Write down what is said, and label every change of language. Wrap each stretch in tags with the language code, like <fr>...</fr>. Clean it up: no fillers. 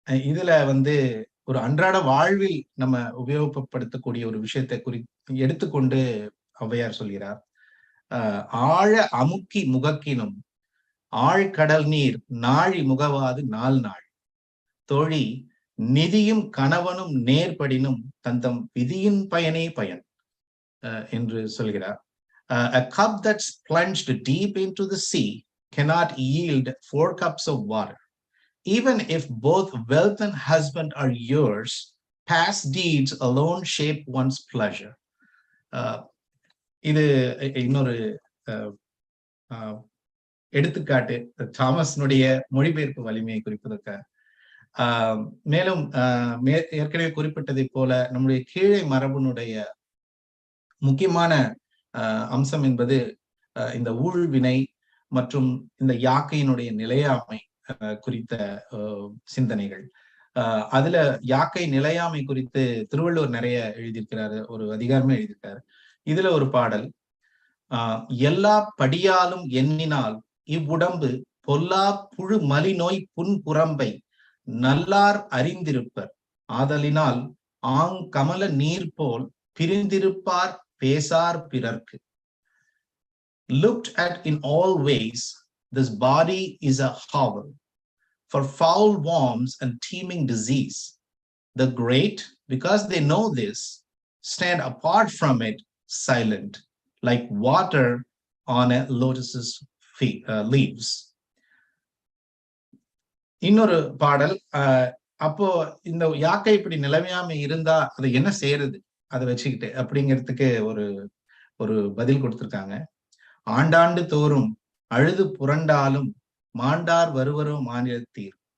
<ta>இதுல ஒரு அன்றாட வாழ்வில் நம்ம உபயோகப்படுத்தக்கூடிய ஒரு விஷயத்தை எடுத்துக்கொண்டு ஔவையார் சொல்கிறார். ஆழ அமுக்கி முகக்கினும் ஆழ்கடல் நீர் நாழி முகவாது நாள் நாள் தோழி நிதியும் கணவனும் நேர்படினும் தந்தம் விதியின் பயனே பயன் என்று சொல்கிறார்.</ta> <en>A cup that's plunged deep into the sea cannot yield 4 cups of water. Even if both wealth and husband are yours, past deeds alone shape one's pleasure.</en> <ta>இது இன்னொரு எடுத்துக்காட்டு தாமஸ்னுடைய மொழிபெயர்ப்பு வலிமையை குறிப்பதற்காக. மேலும் ஏற்கனவே குறிப்பிட்டதை போல நம்முடைய கீழே மரபுனுடைய முக்கியமான அம்சம் என்பது இந்த ஊழ்வினை மற்றும் இந்த யாக்கையினுடைய நிலையாமை குறித்த சிந்தனைகள். அதுல யாக்கை நிலையாமை குறித்து திருவள்ளுவர் நிறைய எழுதியிருக்கிறாரு, ஒரு அதிகாரமே எழுதியிருக்காரு. இதுல ஒரு பாடல். எல்லா படியாலும் எண்ணினால் இவ்வுடம்பு பொல்லா புழு மலி நோய் புன்புறம்பை நல்லார் அறிந்திருப்பர் ஆதலினால் கமல நீர் போல் பிரிந்திருப்பார் பேசார் பிறர்க்கு.</ta> <en>Looked at in all ways, this body is a hovel for foul worms and teeming disease. The great, because they know this, stand apart from it silent, like water on a lotus's leaves.</en> <ta>இன்னொரு பாடல். அப்போ இந்த யாக்கை இப்படி நிலைமையாம இருந்தா அதை என்ன செய்யறது, அதை வச்சுக்கிட்டு அப்படிங்கிறதுக்கு ஒரு பதில் கொடுத்திருக்காங்க. ஆண்டாண்டு தோறும் அழுது புரண்டாலும் மாண்டார் வருவரோ மாநிலத்தீர்.</ta>